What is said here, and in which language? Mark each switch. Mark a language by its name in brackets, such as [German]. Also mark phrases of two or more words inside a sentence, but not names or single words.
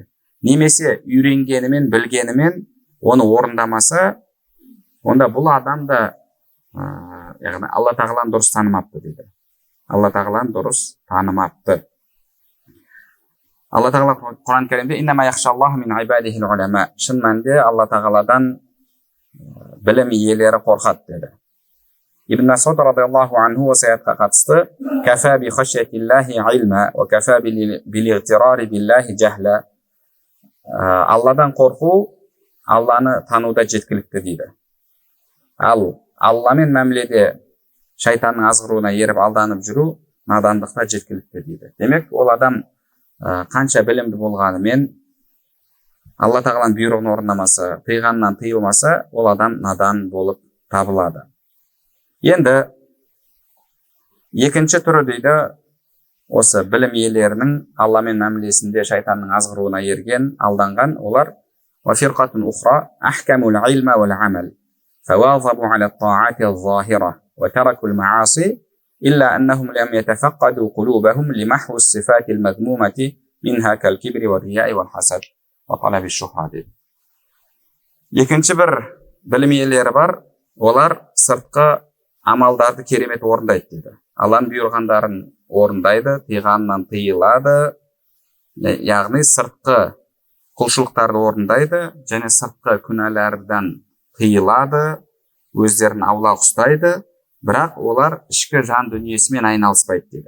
[Kazakh] Немесе үйренгенімен, білгенімен оны орындамаса, онда бұл адам да яғни Алла тағаланы дұрыс танымапты дейді. Алла тағаланы дұрыс танымапты. Алла тағала Құран кәрімде шын мәнінде Алла тағаладан білім иелері қорқады деді. [Arabic] Ибн Масуд رضي الله عنه [Kazakh] осы аятқа қатысты [Arabic] كفى بخشية الله علما وكفى بالاغترار بالله جهلا. [Kazakh] Алладан қорқу Алланы тануда жеткілікті дейді. Ал Алламен мәміледе шайтанның азғыруына еріп алданып жүру надандықта жеткілікті дейді. Демек, ол адам қанша білімді болғанымен Алла тағаланың бұйрығын орындамаса, тыйғанынан тыйылмаса, ол адам надан болып табылады. Енді екінші түрі дейді, осы білім иелерінің Алламен мәмілесінде шайтанның азғыруына ерген, алданған, олар [Arabic] وفرقة أخرى أحكموا العلم والعمل فواظبوا على الطاعات الظاهرة وتركوا المعاصي إلا أنهم لم يتفقدوا قلوبهم لمحو الصفات المذمومة منها كالكبر والرياء والحسد وطلب الشهرة. [Kazakh] Екінші бір білім иелері бар, олар сыртқы амалдарды керемет орындайды дейді. Алланың бұйырғандарын орындайды, тыйғанынан тыйылады, яғни сыртқы құлшылықтарды орындайды және сыртқы күнәлардан тыйылады, өздерін аулақ ұстайды, бірақ олар ішкі жан дүниесімен айналыспайды дейді.